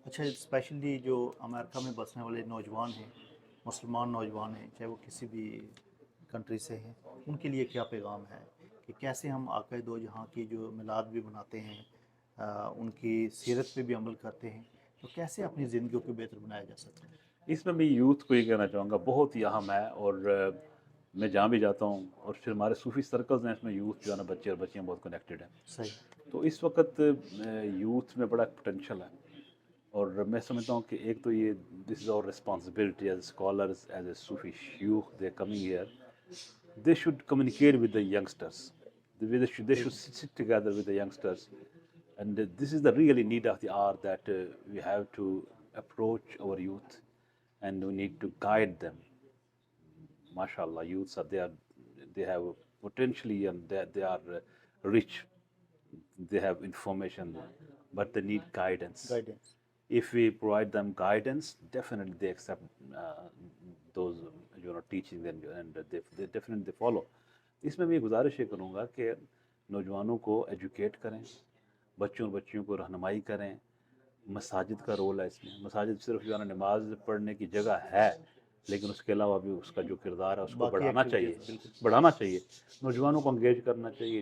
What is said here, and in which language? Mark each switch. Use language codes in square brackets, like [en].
[ur] اچھا، اسپیشلی جو امریکہ میں بسنے والے نوجوان ہیں، مسلمان نوجوان ہیں، چاہے وہ کسی بھی کنٹری سے ہیں، ان کے لیے کیا پیغام ہے کہ کیسے ہم آقا دو جہاں کی جو میلاد بھی مناتے ہیں، ان کی سیرت پہ بھی عمل کرتے ہیں، تو کیسے اپنی زندگیوں کو بہتر بنایا جا سکتا ہے؟ اس میں میں یوتھ کو یہ کہنا چاہوں گا، بہت ہی اہم ہے. اور میں جہاں بھی جاتا ہوں، اور پھر ہمارے صوفی سرکلز ہیں، اس میں یوتھ جو ہے نا، بچے اور بچیاں بہت کنیکٹڈ ہیں. صحیح. تو اس وقت یوتھ میں بڑا پوٹینشیل ہے. اور میں سمجھتا ہوں کہ ایک تو یہ [en] This is our responsibility as scholars, as a صوفی شیوخ، they coming here, they should communicate with the youngsters, they should sit together with the youngsters. And this is the really need of the hour, that we have to approach our youth and we need to guide them. MashaAllah, youths they have potentially, and they are rich. They have information, but they need guidance. If we provide them guidance, definitely they accept those teachings, and they definitely follow. [ur] اس میں میں گزارش یہ کروں گا کہ نوجوانوں کو educate کریں، بچوں اور بچیوں کو رہنمائی کریں، مساجد کا رول ہے اس میں. مساجد صرف جو ہے نا نماز پڑھنے کی جگہ ہے، لیکن اس کے علاوہ بھی اس کا جو کردار ہے اس کو باقی بڑھانا چاہیے، ایکٹیویٹیز بالکل بڑھانا چاہیے. نوجوانوں کو انگیج کرنا چاہیے.